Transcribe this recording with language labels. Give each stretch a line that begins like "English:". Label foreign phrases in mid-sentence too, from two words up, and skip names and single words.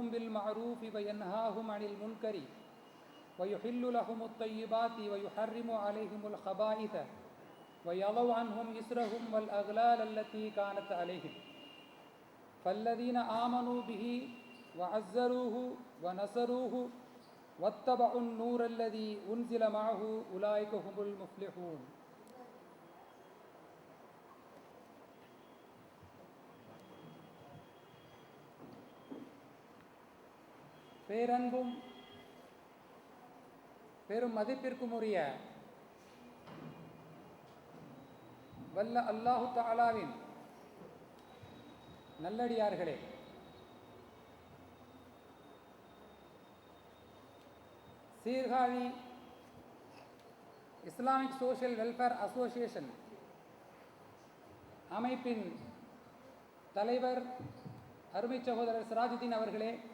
Arabic: بالمعروف وينهاهم عن المنكر ويحل لهم الطيبات ويحرم عليهم الخبائث ويضع عنهم إسرهم والأغلال التي كانت عليهم فالذين آمنوا به وعزروه ونصروه واتبعوا النور الذي أنزل معه أولئك هم المفلحون.
Tamil: பேரன்பும் பெரும் மதிப்பிற்கும் உரிய வல்ல அல்லாஹு தஆலாவின் நல்லடியார்களே, சீர்காழி இஸ்லாமிக் சோஷியல் வெல்ஃபேர் அசோசியேஷன் அமைப்பின் தலைவர் அருமை சகோதரர் சிராஜுதீன் அவர்களே